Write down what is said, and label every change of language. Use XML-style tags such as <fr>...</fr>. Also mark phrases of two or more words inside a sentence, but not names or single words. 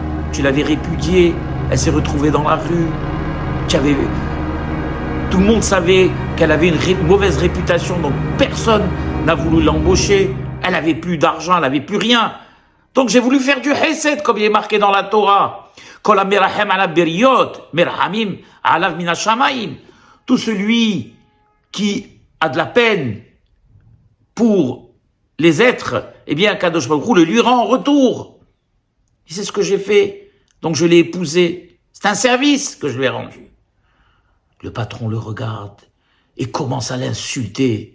<fr>Tu l'avais répudiée. Elle s'est retrouvée dans la rue. Tout le monde savait qu'elle avait une mauvaise réputation, donc personne n'a voulu l'embaucher. Elle avait plus d'argent, elle avait plus rien. Donc j'ai voulu faire du hesed, comme il est marqué dans la Torah.</fr> <he>כל המרחם על הבריות מרחמים עליו מן השמים.</he> <fr>Tout celui qui a de la peine pour les êtres, eh bien, Kadosh Baruch Hu le lui rend en retour. Et c'est ce que j'ai fait. Donc je l'ai épousé. C'est un service que je lui ai rendu. Le patron le regarde et commence à l'insulter.</fr>